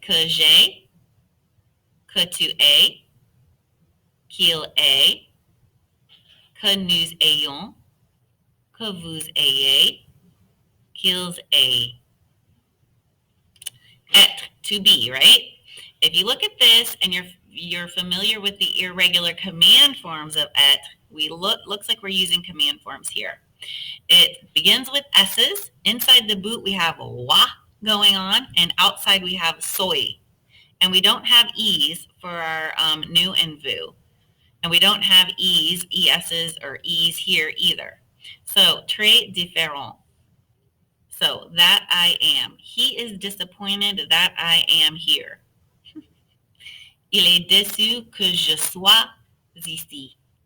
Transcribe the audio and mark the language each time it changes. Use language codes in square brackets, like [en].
[fr] Que j'ai, que tu aies, qu'il ait, que nous ayons, que vous ayez, qu'ils aient. [en] Être, to be, right? If you look at this and you're familiar with the irregular command forms of et, looks like we're using command forms here. It begins with S's. Inside the boot, we have wa going on, and outside we have soy. And we don't have E's for our new and vu. And we don't have E's, ES's, or E's here either. So, [fr] très différent. [en] So, that I am. He is disappointed that I am here. [fr] Il est déçu que je sois ici.